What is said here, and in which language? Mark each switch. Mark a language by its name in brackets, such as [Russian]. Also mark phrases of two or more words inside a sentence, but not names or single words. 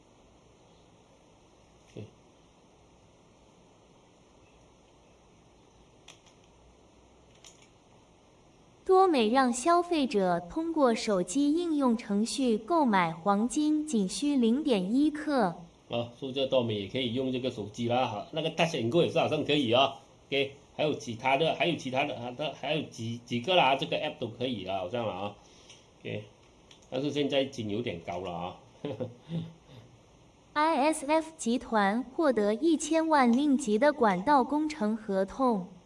[Chinese] 多美讓消費者通過手機應用程序購買黃金，僅需0.1克。所以這多美也可以用這個手機啦，哈，那個 Touch and Go 也是好像可以哦。OK，還有其他的，還有幾個啦，這個 app 都可以啦，好像了啊。OK， 但是現在金有點高了啊。 ISF 集團獲得1000萬令吉的管道工程合同。